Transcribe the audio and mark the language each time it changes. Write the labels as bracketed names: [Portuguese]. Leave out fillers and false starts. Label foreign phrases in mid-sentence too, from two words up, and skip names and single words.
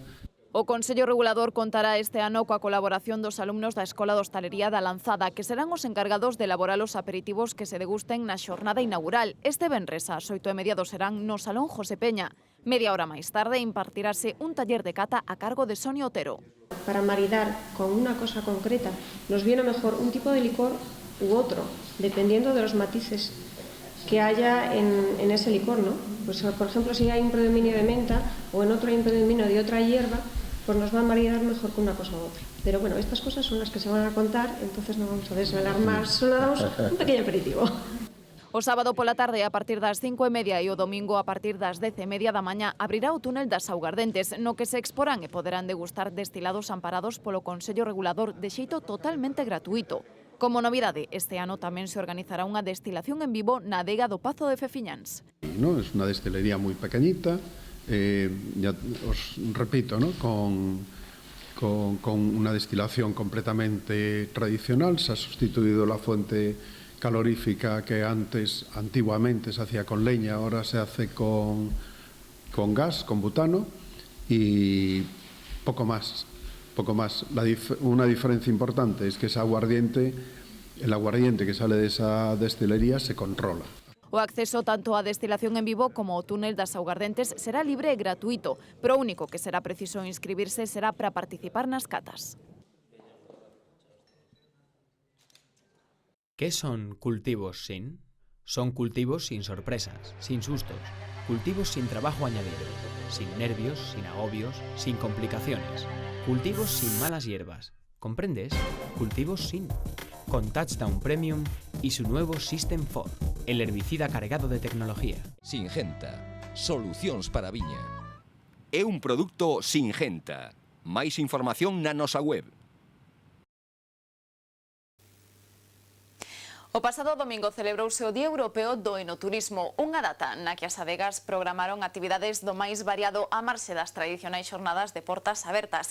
[Galician] O Consello Regulador contará este ano coa colaboración dos alumnos da Escola de Hostalería da Lanzada, que serán os encargados de elaborar os aperitivos que se degusten na xornada inaugural. Este venres ás 8:30 do serán no Salón José Peña. Media hora máis tarde impartirase un taller de cata a cargo de Sonia Otero. [Spanish] Para maridar con una cosa concreta, nos viene mejor un tipo de licor u otro, dependiendo de los matices que haya en ese licor, ¿no? Pues, por ejemplo, si hay un predominio de menta o en otro hay un predominio de otra hierba, pues nos va a maridar mejor con una cosa u otra. Pero bueno, estas cosas son las que se van a contar, entonces no vamos a desvelar más, solo damos un pequeño aperitivo. [Galician] O sábado pola tarde a partir das 5:30 e o domingo a partir das 10:30 da mañá abrirá o túnel das Augardentes, no que se exporán e poderán degustar destilados amparados polo Consello Regulador de xeito totalmente gratuito. Como novidade, este ano tamén se organizará unha destilación en vivo na adega do Pazo de Fefiñáns. [Spanish] No, es una destilería muy pequeñita, ya os repito, ¿no? Con una destilación completamente tradicional. Se ha sustituido la fuente calorífica que antiguamente se hacía con leña, ahora se hace con gas, con butano y poco más. Una diferencia importante es que el aguardiente que sale de esa destilería se controla. [Galician] O acceso tanto á destilación en vivo como ao túnel das Augardentes será libre e gratuito, pero o único que será preciso inscribirse será para participar nas catas. [Spanish] ¿Qué son cultivos sin? Son cultivos sin sorpresas, sin sustos, cultivos sin trabajo añadido, sin nervios, sin agobios, sin complicaciones, cultivos sin malas hierbas. ¿Comprendes? Cultivos sin. Con Touchdown Premium y su nuevo System 4, el herbicida cargado de tecnología. Singenta, [Galician] solucións para a viña. É un produto Singenta. Máis información na nosa web. O pasado domingo celebrouse o Día Europeo do Enoturismo, unha data na que as adegas programaron actividades do máis variado á marxe das tradicionais xornadas de portas abertas.